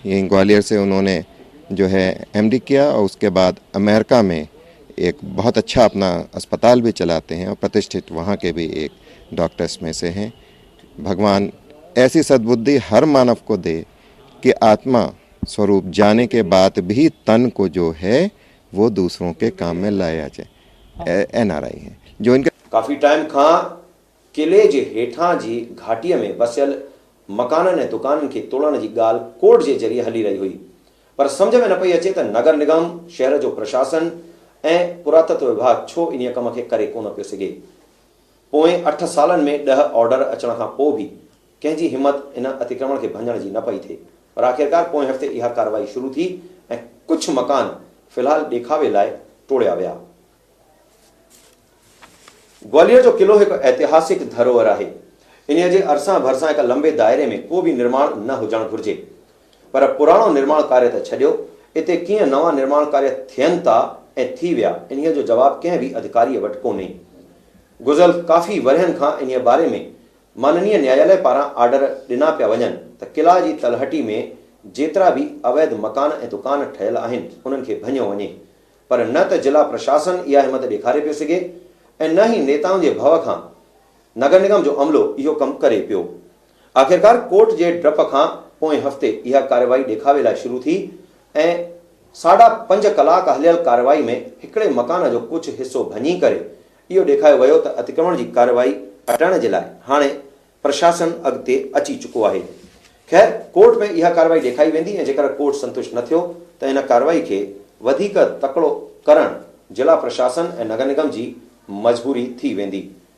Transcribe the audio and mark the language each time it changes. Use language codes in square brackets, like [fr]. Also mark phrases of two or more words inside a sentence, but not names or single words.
[hi] यहीं ग्वालियर से उन्होंने जो है MD किया और उसके बाद अमेरिका में एक बहुत अच्छा अपना अस्पताल भी चलाते हैं और प्रतिष्ठित वहाँ के भी एक डॉक्टर्स में से हैं। भगवान ऐसी सद्बुद्धि हर मानव को दे कि आत्मा स्वरूप जाने के बाद भी तन को जो है वो दूसरों के काम में लाया जाए। NRI हैं जो इनके [sd] काफ़ी टाइम खां किले जे हेठां जी घाटीअ में वसियल मकाननि ऐं दुकाननि खे तोड़ण जी ॻाल्हि कोर्ट जे ज़रिए हली रही हुई, पर सम्झ में न पई अचे त नगर निगम, शहर जो प्रशासन ऐं पुरातत्व विभाग छो इन कम खे करे कोन पियो सघे। पोएं 8 सालनि में 10 ऑर्डर अचण खां पोइ बि कंहिंजी हिमत इन अतिक्रमण खे भंजण जी न पई थिए, पर आख़िरकार पोएं हफ़्ते इहा कार्रवाई शुरू थी ऐं कुझु मकान फ़िलहाल ॾेखावे लाइ टोड़िया विया। ग्वालियर जो किलो हिकु ऐतिहासिक धरोहर आहे। इन जे अरसां भरसां हिकु लंबे दायरे में को बि निर्माण न हुजणु घुरिजे, पर पुराणो निर्माण कार्य त छॾियो, इते कीअं नवां निर्माण कार्य थियनि था ऐं थी विया, इन जो जवाबु कंहिं बि अधिकारीअ वटि कोन्हे। गुज़िरियल काफ़ी वरहनि खां इन बारे में माननीय न्यायालय पारां आर्डर ॾिना पिया वञनि त किला जी तलहटी में जेतिरा बि अवैध मकान ऐं दुकान ठहियल आहिनि उन्हनि खे भञियो वञे, पर न त जिला प्रशासन इहा हिमत ॾेखारे पियो सघे ऐं न ई नेताउनि जे भव खां नगर निगम जो अमलो इहो कमु करे पियो। आख़िरकार कोर्ट जे डप खां पोएं हफ़्ते इहा कार्रवाई ॾेखावे लाइ शुरू थी ऐं 5.5 कलाक हलियल कार्रवाई में हिकिड़े मकान जो कुझु हिसो भञी करे इहो ॾेखारियो वियो त अतिक्रमण जी कार्रवाई हटाइण जे लाइ हाणे प्रशासन अॻिते अची चुको आहे। ख़ैर, कोर्ट में इहा कार्रवाई ॾेखारी वेंदी ऐं जेकर कोर्ट संतुष्ट न थियो त इन कार्रवाई खे वधीक तकड़ो करणु जिला प्रशासन ऐं नगर निगम जी मजबूरी थी वेंदी।